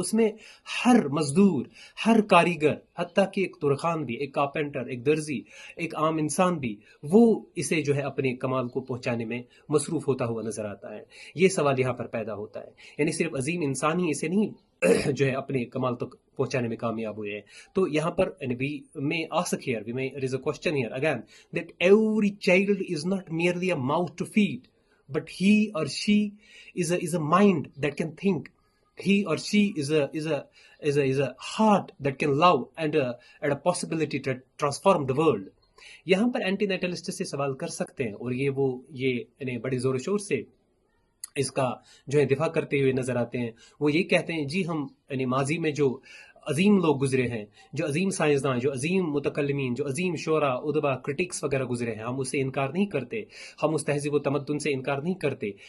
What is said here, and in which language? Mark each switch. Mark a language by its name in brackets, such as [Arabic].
[Urdu] اس میں ہر مزدور، ہر کاریگر، حتیٰ کہ ایک ترخان بھی، ایک کارپینٹر، ایک درزی، ایک عام انسان بھی، وہ اسے جو ہے اپنے کمال کو پہنچانے میں مصروف ہوتا ہوا نظر آتا ہے. یہ سوال یہاں پر پیدا ہوتا ہے، یعنی صرف عظیم انسان ہی اسے نہیں جو ہے اپنے کمال تک پہنچانے میں کامیاب ہوئے ہیں. تو یہاں پر [English] we may ask here, there is a question here again, that every child is not merely a mouth to feed, but he or she is a mind that can think. He or she is a heart that can love and a possibility to transform the world. [Urdu] یہاں پر anti نیٹلسٹ سے سوال کر سکتے ہیں، اور یہ بڑی زور و شور سے اس کا جو ہے دفاع کرتے ہوئے نظر آتے ہیں. وہ یہ کہتے ہیں جی ہم یعنی ماضی میں جو عظیم لوگ گزرے ہیں، جو عظیم سائنسداں، جو عظیم متکلمین، جو عظیم شعراء، ادبا، کرٹکس وغیرہ گزرے ہیں، ہم اسے انکار نہیں کرتے، ہم اس تہذیب و تمدن سے انکار نہیں کرتے.